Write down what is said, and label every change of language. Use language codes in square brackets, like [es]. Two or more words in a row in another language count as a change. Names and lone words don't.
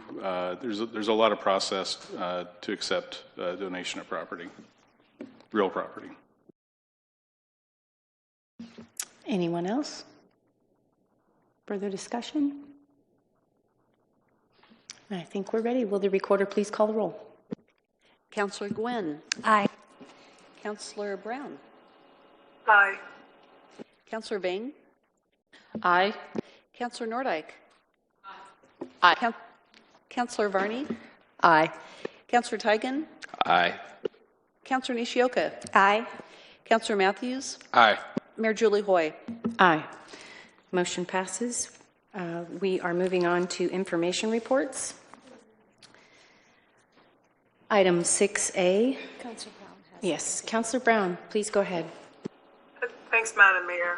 [en] There's a lot of process to accept donation of property, real property. Anyone else? Further discussion? I think we're ready. Will the recorder please call the roll? Councilor Gwynn. Aye. Councilor Brown. Aye. Councilor Vang. Aye. Councilor Nordyke. Aye. Councilor Varney. Aye. Councilor Tigan. Aye. Councilor Nishioka. Aye. Councilor Matthews. Aye. Mayor Julie Hoy. Aye. Motion passes. We are moving on to information reports. Item 6A. Councilor Brown. Yes, Councilor Brown, please go ahead. Thanks, Madam Mayor.